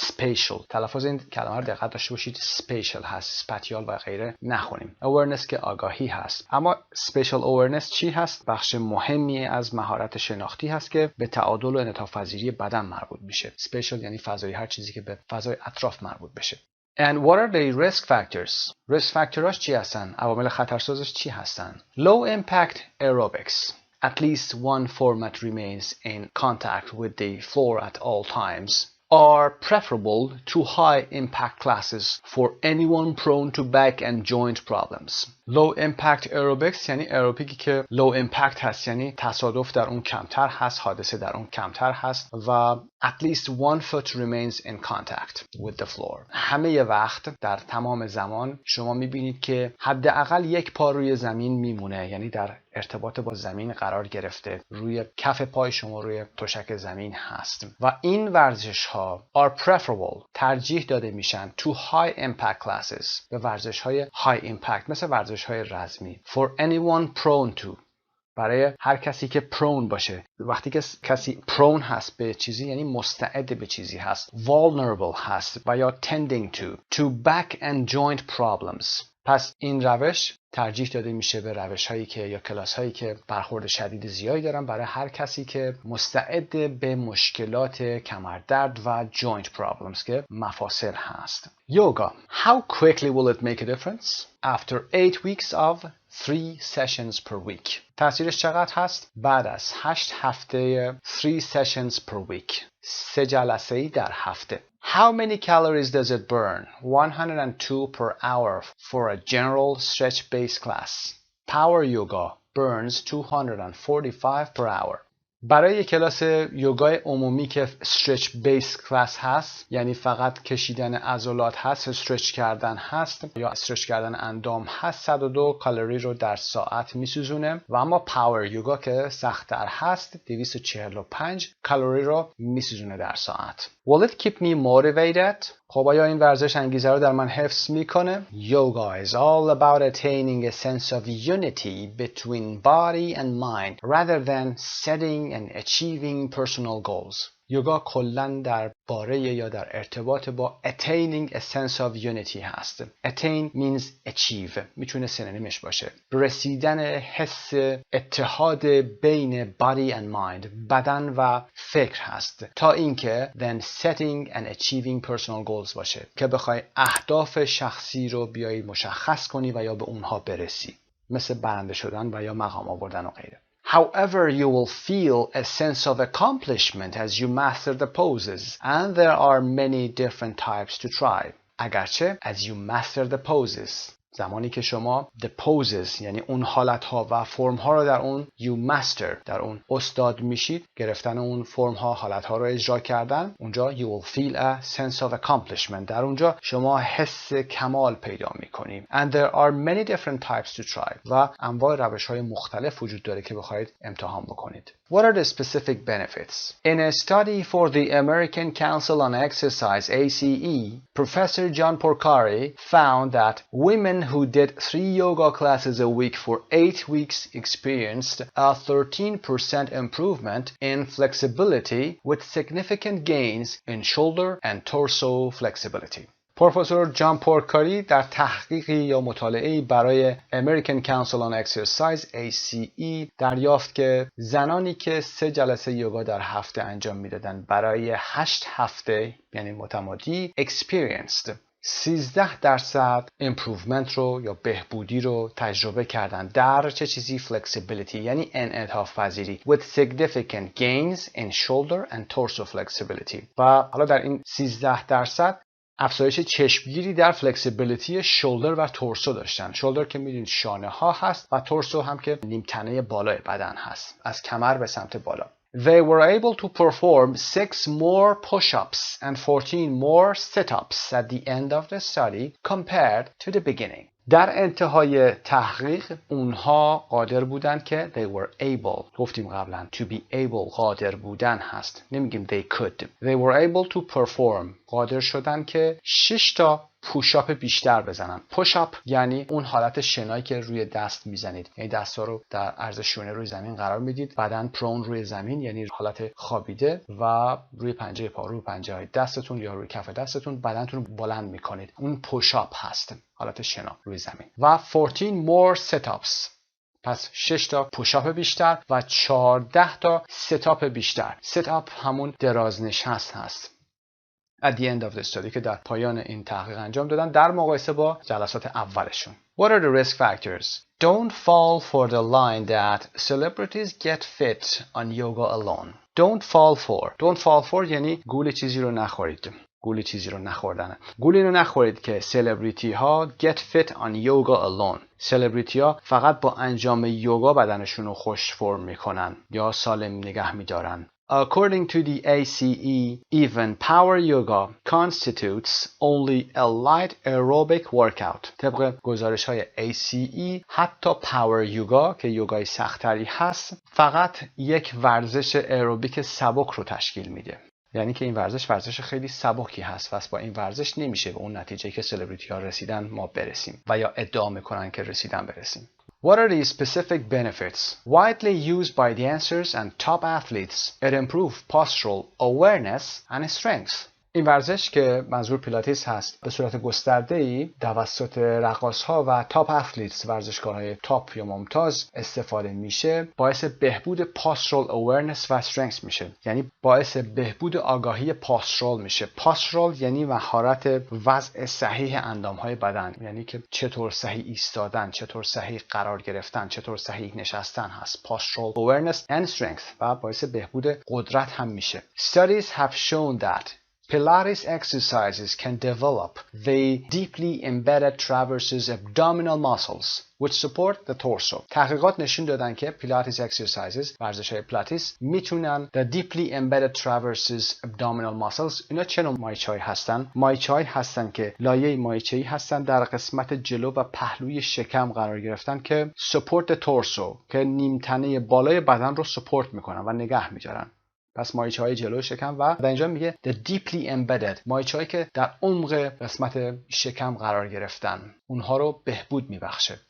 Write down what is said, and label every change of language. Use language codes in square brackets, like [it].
[fa] spatial تلفظ این کلمه رو دقت داشته باشید. spatial هست، spatial و غیره نخونیم. awareness که آگاهی هست. اما spatial awareness چی هست؟ بخش مهمی از مهارت شناختی هست که به تعادل و انعطاف پذیری بدن مربوط میشه. spatial یعنی فضایی، هر چیزی که به فضای اطراف مربوط بشه. [en] And what are the risk factors؟ risk factor's [fa] چی هستن؟ عوامل خطرسازش چی هستن؟ [en] Low impact aerobics. At least one format remains in contact with the floor at all times. Are preferable to high impact classes for anyone prone to back and joint problems. Low impact aerobics یعنی aerobics که low impact هست، یعنی تصادف در اون کمتر هست، حادثه در اون کمتر هست و at least one foot remains in contact with the floor. [fa] همه وقت در تمام زمان شما میبینید که حداقل یک پا روی زمین میمونه، یعنی در ارتباط با زمین قرار گرفته، روی کف پای شما روی تشک زمین هست و این ورزش ها [en] are preferable [fa] ترجیح داده میشن [en] to high impact classes [fa] به ورزش های high impact مثل ورزش های رزمی. [en] For anyone prone to [fa] برای هر کسی که [en] prone باشه. [fa] وقتی که کسی prone هست به چیزی یعنی مستعد به چیزی هست. vulnerable هست و یا [en] tending to back and joint problems [fa] پس این روش ترجیح داده میشه به روش‌هایی که یا کلاس‌هایی که برخورد شدید زیادی دارن برای هر کسی که مستعد به مشکلات کمردرد و [en] joint problems [fa] که مفاصل هست. [en] Yoga. How quickly will it make a difference? After 8 weeks of 3 sessions per week. [fa] تأثیرش چقدر هست؟ بعد از 8 هفته 3 [en] sessions per week. [fa] 3 جلسه‌ای در هفته. [en] How many calories does it burn? 102 per hour for a general stretch-based class. Power yoga burns 245 per hour. [fa] برای کلاس یوگای عمومی که استرچ بیس کلاس هست، یعنی فقط کشیدن عضلات هست، استرچ کردن هست یا استرچ کردن اندام هست، 102 کالری رو در ساعت میسوزونه و اما پاور یوگا که سخت‌تر هست 245 کالری رو میسوزونه در ساعت. [en] Will it keep me motivated? [fa] خب آیا این ورزش انگیزه رو در من حفظ میکنه؟ [en] Yoga is all about attaining a sense of unity between body and mind rather than setting and achieving personal goals. [fa] یوگا کلاً در باره یا در ارتباط با [en] attaining a sense of unity [fa] هست. [en] Attain means achieve. [fa] میتونه سینونیمش باشه. رسیدن حس اتحاد بین [en] body and mind، [fa] بدن و فکر هست، تا اینکه [en] then setting and achieving personal goals [fa] باشه که بخوای اهداف شخصی رو بیایی مشخص کنی و یا به اونها برسی، مثل برنده شدن و یا مقام آوردن و غیره. [en] However, you will feel a sense of accomplishment as you master the poses, and there are many different types to try. [fa] اگرچه [en] as you master the poses، [fa] زمانی که شما [en] the poses [fa] یعنی اون حالتها و فرمها رو در اون [en] you master، [fa] در اون استاد میشید، گرفتن اون فرمها، حالتها رو اجرا کردن، اونجا [en] you will feel a sense of accomplishment، [fa] در اونجا شما حس کمال پیدا میکنید. [en] And there are many different types to try، [fa] و انواع روش‌های مختلف وجود داره که بخواید امتحان بکنید. [en] What are the specific benefits? In a study for the American Council on Exercise ACE, Professor John Porcari found that women who did 3 yoga classes a week for 8 weeks experienced a 13% improvement in flexibility with significant gains in shoulder and torso flexibility. [fa] پروفسور جان پورکاری در تحقیقی یا مطالعه‌ای برای American Council on Exercise ACE دریافت که زنانی که 3 جلسه یوگا در هفته انجام میدادن برای 8 هفته یعنی متمادی [en] experienced 13% improvement [fa] رو یا بهبودی رو تجربه کردن در چه چیزی؟ flexibility یعنی انعطاف پذیری [en] with significant gains in shoulder and torso flexibility. [fa] و حالا در این 13% افزایش چشمگیری در فلکسیبیلیتی شولدر و تورسو داشتن. شولدر که میدونید شانه ها هست و تورسو هم که نیمتنه بالای بدن هست، از کمر به سمت بالا. [en] They were able to perform 6 more push-ups and 14 more sit-ups at the end of the study compared to the beginning. [fa] در انتهای تحقیق اونها قادر بودن که [en] they were able، [fa] گفتیم قبلا [en] to be able [fa] قادر بودن هست، نمیگیم [en] they could. They were able to perform، [fa] قادر شدن که 6 تا پوشاپ بیشتر بزنن. پوشاپ یعنی اون حالت شنایی که روی دست میزنید، یعنی دستا رو در عرض شونه روی زمین قرار میدید، بدن پرون روی زمین یعنی حالت خوابیده و روی پنجه پا، روی پنجه های دستتون یا روی کف دستتون بدنتون رو بلند میکنید. اون پوشاپ هست، حالت شنا روی زمین. و 14 [en] more sit-ups، [fa] پس 6 تا پوشاپ بیشتر و 14 تا ست-آپ بیشتر. ست-آپ همون درازنشست هست. [en] At the end of the study [fa] که در پایان این تحقیق انجام دادن در مقایسه با جلسات اولشون. [en] What are the risk factors? Don't fall for the line that celebrities get fit on yoga alone. Don't fall for [fa] یعنی گول چیزی رو نخورید. گول چیزی رو نخوردن. گول اینو نخورید که سلبریتی ها [en] get fit on yoga alone. [fa] سلبریتی ها فقط با انجام یوگا بدنشون رو خوش فرم میکنن یا سالم نگه میدارن. [en] According to the ACE, even power yoga constitutes only a light aerobic workout. [fa] طبق گزارش های ACE حتی پاور یوگا که یوگای سختری هست فقط یک ورزش ایروبیک سبک رو تشکیل میده. یعنی که این ورزش خیلی سبکی هست و با این ورزش نمیشه به اون نتیجه که سلبریتی ها رسیدن ما برسیم و یا ادعا میکنن که رسیدن برسیم. [en] What are the specific benefits? Widely used by dancers and top athletes, it improves postural awareness and strength. [fa] این ورزش که منظور پیلاتیس هست به صورت گسترده‌ای توسط رقاص‌ها و تاپ اتلیتس، ورزشکارهای تاپ یا ممتاز استفاده میشه، باعث بهبود پاسترال اورنس و استرنگث میشه. یعنی باعث بهبود آگاهی پاسترال میشه. پاسترال یعنی مهارت وضع صحیح اندامهای بدن، یعنی که چطور صحیح ایستادن، چطور صحیح قرار گرفتن، چطور صحیح نشستن هست. پاسترال [en] awareness and strength [fa] و باعث بهبود قدرت هم میشه. [en] Studies have shown that Pilates exercises can develop the deeply embedded traverses abdominal muscles which support the torso. [fa] تحقیقات نشون دادن که [en] Pilates exercises، [fa] ورزش‌های پیلاتیس، میتونن [en] the deeply embedded traverses abdominal muscles. [fa] اینا چه نوع مایچه‌ای هستن؟ مایچه‌ای هستن که لایه مایچه‌ای هستن در قسمت جلو و پهلوی شکم قرار گرفتن که [en] support the torso، [fa] که نیمتنه بالای بدن رو سپورت میکنن و نگه می‌دارن. پس مایچه‌های جلو شکم و در اینجا میگه [en] the deeply embedded، [fa] مایچه‌هایی که در عمق قسمت شکم قرار گرفتن، اونها رو بهبود میبخشه.